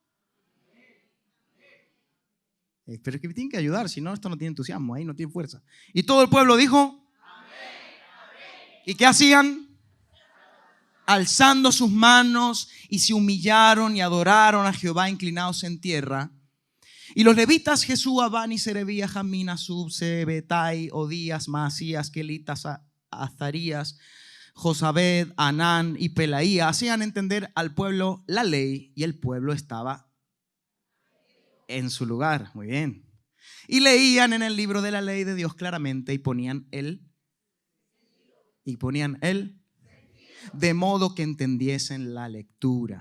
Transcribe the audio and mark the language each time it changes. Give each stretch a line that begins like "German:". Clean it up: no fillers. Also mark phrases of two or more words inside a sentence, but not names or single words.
Spanish: Pero es que me tienen que ayudar, si no, esto no tiene entusiasmo, ahí no tiene fuerza. Y todo el pueblo dijo. ¿Y qué hacían? Alzando sus manos y se humillaron y adoraron a Jehová inclinados en tierra. Y los levitas Jesúa, Bani, Serebías, Jamín, Asub, Sebetai, Odías, Maasías, Kelitas, Azarías, Josabed, Anán y Pelaía hacían entender al pueblo la ley, y el pueblo estaba en su lugar. Muy bien. Y leían en el libro de la ley de Dios claramente y ponían el de modo que entendiesen la lectura.